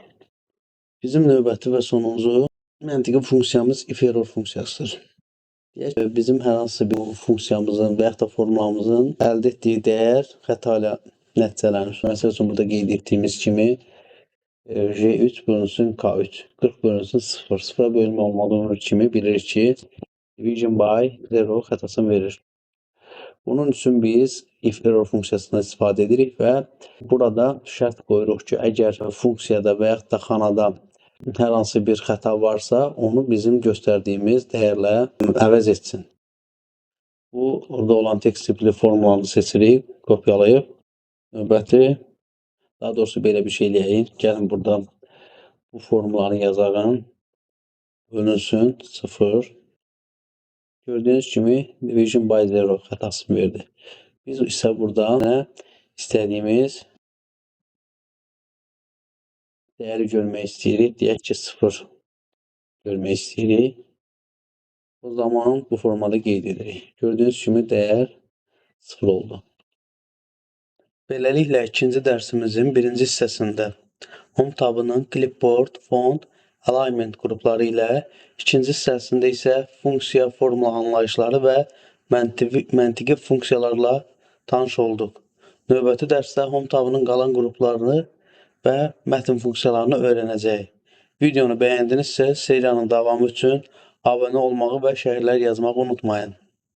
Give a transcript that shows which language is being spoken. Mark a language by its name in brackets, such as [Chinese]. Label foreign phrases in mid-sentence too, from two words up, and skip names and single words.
[Azerbaijani] Bizim növbəti və sonuncu məntiqi funksiyamız [English] if error [Azerbaijani] funksiyasıdır. Deyək ki, bizim hər hansı bir funksiyamızın və yaxud da formulamızın əldə etdiyi dəyər xəta ilə nəticələnir. Məsəl üçün, burada qeyd etdiyimiz kimi J3 bölünsün K3, 40 bölünsün 0, 0-a bölünmə olmadığı kimi bilirik ki, [English] division by zero [Azerbaijani] xətasını verir. Bunun üçün biz [English] if error [Azerbaijani] funksiyasından istifadə edirik və burada şərt qoyuruq ki, əgər funksiyada və yaxud da xanada hər hansı bir xəta varsa, onu bizim göstərdiyimiz dəyərlə əvəz etsin. Bu, orada olan text tipli formulanı seçirik, kopyalayıb, növbəti, daha doğrusu belə bir şey eləyək. Gəlin burada bu formulanı yazağım, bölünsün 0. Gördüyünüz kimi [English] division by zero [Azerbaijani] xətasını verdi. Biz isə burada istədiyimiz dəyəri görmək istəyirik. Deyək ki, 0 görmək istəyirik. O zaman bu formada qeyd edirik. Gördüyünüz kimi dəyər 0 oldu. Beləliklə, ikinci dərsimizin birinci hissəsində Home tabının [English] clipboard, font, alignment [Azerbaijani] qrupları ilə, ikinci hissəsində isə funksiya, formula anlayışları və məntiqi funksiyalarla tanış olduq. Növbəti dərsdə Home tabının qalan qruplarını və mətn funksiyalarını öyrənəcəyik. Videonu bəyəndinizsə, seriyanın davamı üçün abunə olmağı və şərhlər yazmağı unutmayın.